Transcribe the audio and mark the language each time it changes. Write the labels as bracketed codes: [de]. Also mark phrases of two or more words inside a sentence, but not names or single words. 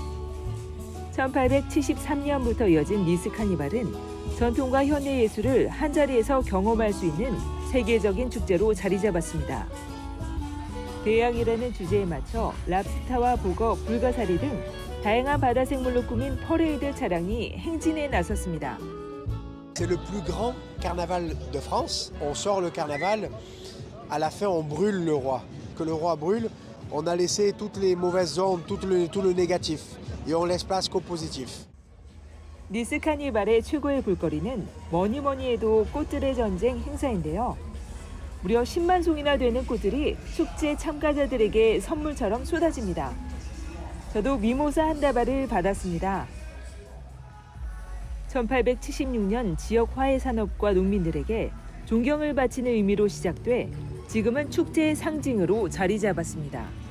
[ko] 1873년부터 이어진 니스 카니발은 전통과 현대 예술을 한자리에서 경험할 수 있는 세계적인 축제로 자리 잡았습니다. 대양이라는 주제에 맞춰 랍스타와 보거, 불가사리 등 다양한 바다 생물로 꾸민 퍼레이드 차량이 행진에 나섰습니다. [fr] C'est le plus grand carnaval de France. On sort le carnaval, à la fin on brûle le roi. Que le roi brûle, on a laissé toutes les mauvaises ondes, tout le négatif. Et on laisse place qu'au positif. [ko] 니스 카니발의 최고의 볼거리는 뭐니 해도 꽃들의 전쟁 행사인데요. 무려 10만 송이나 되는 꽃들이 축제 참가자들에게 선물처럼 쏟아집니다. 저도 미모사 한 다발을 받았습니다. 1876년 지역 화훼 산업과 농민들에게 존경을 바치는 의미로 시작돼 지금은 축제의 상징으로 자리 잡았습니다.